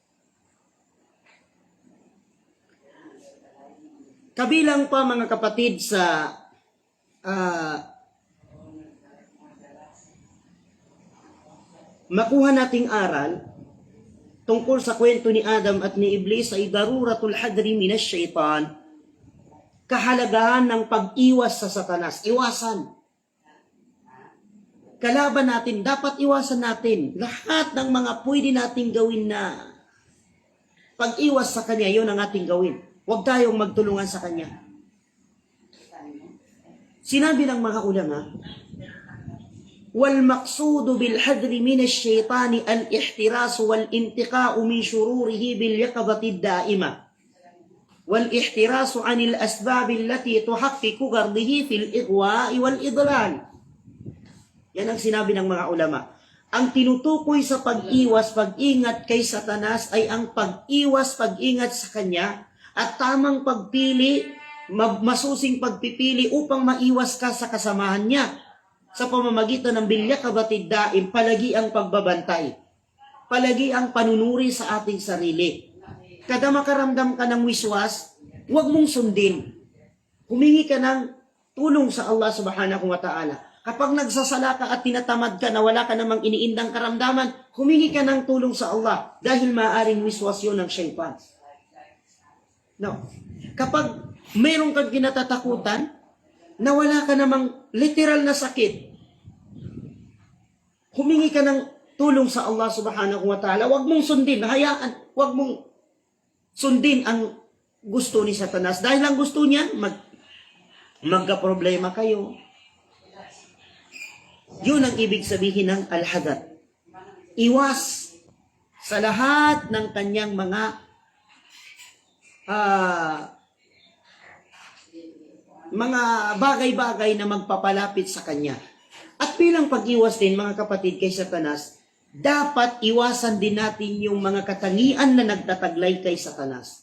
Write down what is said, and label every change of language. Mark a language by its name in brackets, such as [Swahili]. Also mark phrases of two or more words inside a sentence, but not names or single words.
[Filipino] Kabilang pa mga kapatid sa makuha nating aral tungkol sa kwento ni Adam at ni Iblis ay [Arabic] ضرورة الحذر من الشيطان, [Filipino] kahalagahan ng pag-iwas sa Satanas. Iwasan. Kalaban natin, dapat iwasan natin lahat ng mga pwede nating gawin na pag-iwas sa kanya, yun ang ating gawin. Huwag tayong magtulungan sa kanya. Sinabi ng mga ulama, [Arabic] والمقصود بالحذر من الشيطان الاحتراس والاتقاء من شروره باليقظة الدائمة والاحتراس عن الأسباب التي تحقق غرضه في الإغواء والإضلال. [Filipino] Yan ang sinabi ng mga ulama. Ang tinutukoy sa pag-iwas, pag-ingat kay Satanas ay ang pag-iwas, pag-ingat sa kanya at tamang pagpili, masusing pagpipili upang maiwas ka sa kasamahan niya. Sa pamamagitan ng [Arabic] باليقظة الدائمة, [Filipino] palagi ang pagbabantay. Palagi ang panunuri sa ating sarili. Kada makaramdam ka ng wiswas, huwag mong sundin. Humingi ka ng tulong sa Allah [Arabic] سبحانه وتعالى. [Filipino] Kapag nagsasala ka at tinatamad ka na wala ka namang iniindang karamdaman, humingi ka ng tulong sa Allah dahil maaaring wiswas yun ng syaitan. No. Kapag mayroon kang kinatatakutan, na wala ka namang literal na sakit, humingi ka ng tulong sa Allah [Arabic] سبحانه وتعالى. [Filipino] Huwag mong sundin, hayaan, huwag mong sundin ang gusto ni Satanas. Dahil ang gusto niya, magka-problema kayo. Yun ang ibig sabihin ng al-hadar. Iwas sa lahat ng kanyang mga bagay-bagay na magpapalapit sa kanya. At bilang pag-iwas din, mga kapatid, kay Satanas, dapat iwasan din natin yung mga katangian na nagtataglay kay Satanas.